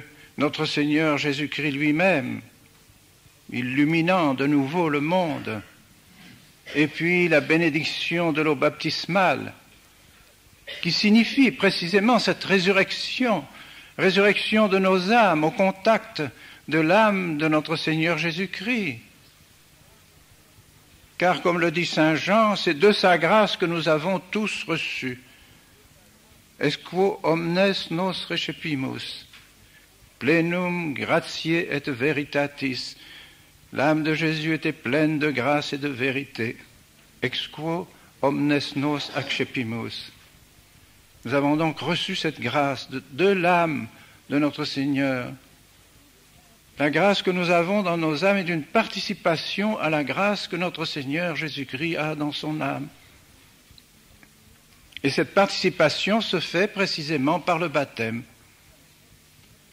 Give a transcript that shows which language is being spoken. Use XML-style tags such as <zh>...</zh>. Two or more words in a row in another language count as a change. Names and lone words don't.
<fr>notre Seigneur Jésus-Christ lui-même, illuminant de nouveau le monde, et puis la bénédiction de l'eau baptismale, qui signifie précisément cette résurrection de nos âmes au contact de l'âme de notre Seigneur Jésus-Christ. Car, comme le dit saint Jean, c'est de sa grâce que nous avons tous reçu.</fr> <la>Esquo omnes nos recepimus, plenum gratiae et veritatis.</la> <fr>L'âme de Jésus était pleine de grâce et de vérité.</fr> <la>Exquo omnes nos accepimus.</la> <fr>Nous avons donc reçu cette grâce de l'âme de notre Seigneur. La grâce que nous avons dans nos âmes est une participation à la grâce que notre Seigneur Jésus-Christ a dans son âme. Et cette participation se fait précisément par le baptême.</fr>